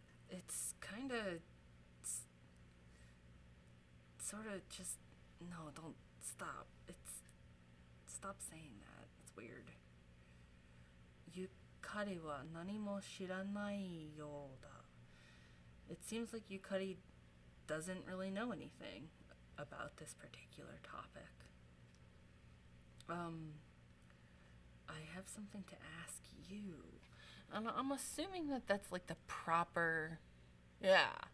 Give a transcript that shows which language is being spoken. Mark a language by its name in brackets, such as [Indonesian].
[English] It's kinda sort of just, no, don't stop. Stop saying that. It's weird. [Japanese] ゆかりは何も知らないようだ。 [English] It seems like Yukari doesn't really know anything about this particular topic. I have something to ask you. And I'm assuming that that's like the proper, yeah.